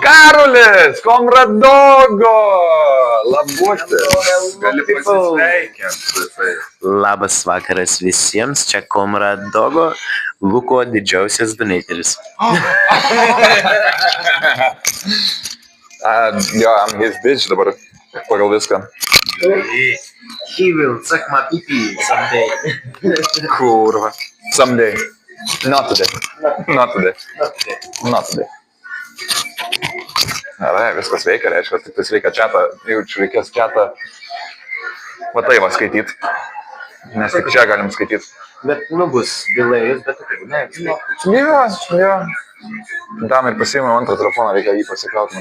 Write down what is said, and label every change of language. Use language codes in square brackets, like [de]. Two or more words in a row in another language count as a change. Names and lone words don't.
[lt] Karolis, komradogo! Labuotis. Gali pasisveikinti. Labas vakaras visiems, čia komradogo, Luko didžiausias donateris. Jo, [en] I'm his bitch [lt] dabar, pagal viską. [en] He will suck my pee-pee someday. Kurva. Someday. Not today. Not today. Not today. [lt] Gerai, viskas veikia, reiškia, tik tai reikia čatą, jaučiu, reikės čatą va tai va skaityti. Nes tik čia galim skaityti. Bet, bus delėjus, bet taip, ne, Jo. Tam ir pasiėmiau antrą telefoną, reikia jį pasikrauti man.